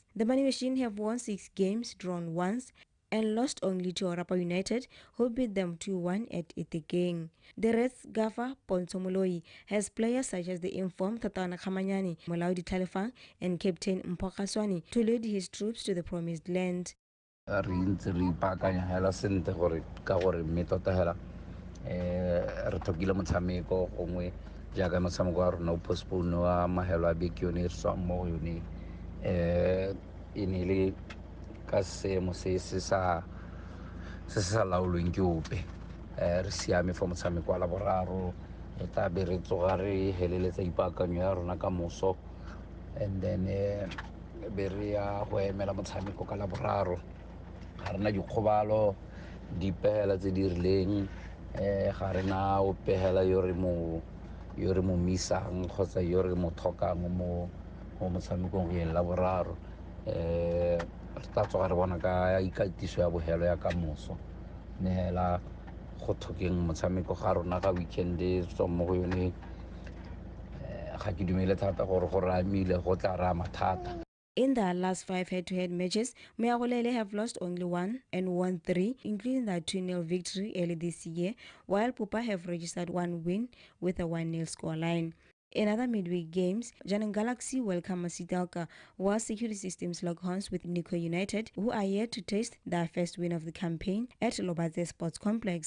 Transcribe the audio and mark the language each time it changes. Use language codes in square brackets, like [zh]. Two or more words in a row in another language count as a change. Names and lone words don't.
[en] The Money Machine have won 6 games, drawn once, and lost only to Orapa United, who beat them 2-1 at Itekeng. The Reds gaffer Ponzo Moloi has players such as the informed Tatana Khamanyani, Molaudi Talifang, and Captain Mpokaswani to lead his troops to the promised land. [tn] Ka seemo se sa laolweng ke ope re siame for motshameko wa laboraro re tla be re tsoga re heleletsa ipaakanyo ya rona ka moso, [en] and then [tn] be re ya go emela motshameko ka laboraro. Ga rena dikgobalo dipehela tse di rileng, ga rena o pehela yo re mo misang kgotsa yo re mo thokang mo motshamekong go ela laboraro. Re tla tsoga re bona ka ikatiso ya bogelo ya ka moso ne hela go thokeng motshameko ga rona ka weekend tswa mo go yone. Ga ke dumele thata gore go ramile go tla ra mathata. [en] In their last 5 head-to-head matches, Meagolele have lost only 1 and won 3, including their 2-0 victory early this year, while Pupa have registered 1 win with a 1-0 scoreline. In other midweek games, Janan Galaxy welcome Masitalka, while Security Systems lock horns with Nico United, who are yet to taste their first win of the campaign at Lobatse Sports Complex.